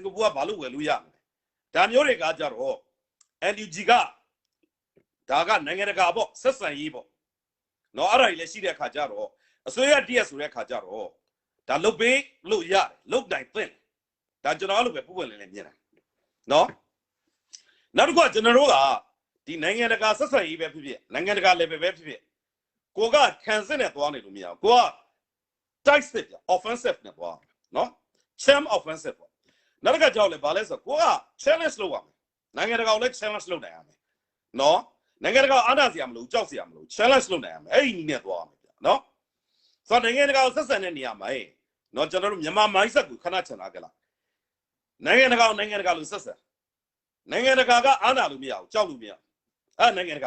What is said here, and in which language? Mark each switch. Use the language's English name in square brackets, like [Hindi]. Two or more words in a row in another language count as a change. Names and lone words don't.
[Burmese] ကာပူကဘာလို့ဝယ်လို့ရမလဲဒါမျိုးတွေကကြတော့ NUG ကဒါကနိုင်ငံတကာပေါ့ဆက်ဆံရေးပေါ့နော်အဲ့ဒါကြီးလည်းရှိတဲ့အခါကျတော့အစိုးရတရက်ဆိုတဲ့အခါကျတော့ဒါလုတ်ပေးလို့ရတယ်လုတ်တိုင်သင့်ဒါကျွန်တော်အဲ့လိုပဲပုံပွင့်လည်းမြင်တယ်နော်နောက်တစ်ခုကကျွန်တော်တို့ကဒီနိုင်ငံတကာဆက်ဆံရေးပဲဖြစ်ဖြစ်နိုင်ငံတကာ level ပဲဖြစ်ဖြစ်ကိုကခံစစ်နဲ့သွားနေလို့မရဘူးကိုက [English] tight sit [Burmese] ပြ offensive နဲ့သွားနော် [English] champ offensive [Burmese] ပေါ့နောက်တစ်ခါကြောက်လဲဗာလဲဆိုကိုက challenge လုပ်ရမယ်နိုင်ငံတကာကိုလည်း challenge လုပ်နိုင်ရမယ်နော်နိုင်ငံတကာအားနာစရာမလိုကြောက်စရာမလို challenge လုပ်နိုင်ရမယ်အဲ့ဒီနည်းနဲ့သွားရမယ်ဗျနော်ဆိုတော့နိုင်ငံတကာကိုဆက်ဆံတဲ့နေရာမှာနော်ကျွန်တော်တို့မြန်မာ mindset ကိုခဏချန်လာကြလားနိုင်ငံတကာလို့ဆက်ဆံနိုင်ငံတကာကအားနာလို့မရဘူးကြောက်လို့မရဘူးအဲ့နိုင်ငံတကာ